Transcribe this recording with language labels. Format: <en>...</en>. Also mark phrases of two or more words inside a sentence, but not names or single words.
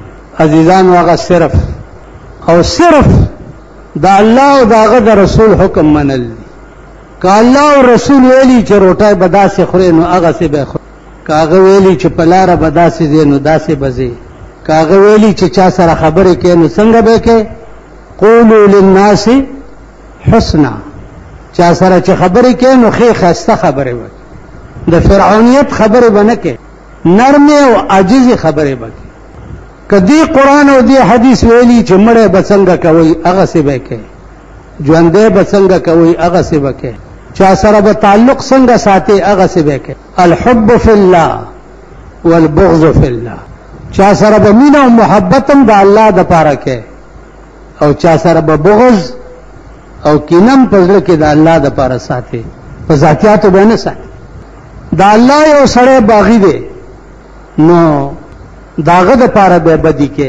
<ps>عزیزانو هغه صرف او صرف د الله او د هغه د رسول حکم منل دي. که الله او رسول ویلي چې روټۍ به داسې خورې نو هغسې به خورې، که هغه ویلي چې په لاره به داسې ځې نو داسې به ځې، که هغه ویلي چې چا سره خبرې کوې نو څنګه به کوې؟</ps> <ar>قولوا للناس حسنا.</ar> <ps>چا سره چې خبرې کوې نو ښې ښایسته خبرې وکړې. د فرعونیت خبرې به نه کوې، نرمې او عاجزې خبرې به کوې. که دې قرآن او دې حدیث ویلي چې مړی به څنګه کوئ هغسې به کوې، ژوندی به څنګه کوئ هغسې به کوې، چا سره به تعلق څنګه ساتئ هغسې به کوې.</ps> <ar>الحب فی الله والبغض فی الله.</ar> <ps>چا سره به مینه او محبت هم د الله دپاره کوې او چا سره به بغض او کینه هم په زړه کې د الله دپاره ساتې، په ذاتیاتو به نه ساتې. د الله یو سړی باغي دی نو د هغه دپاره به بدي کې.</ps>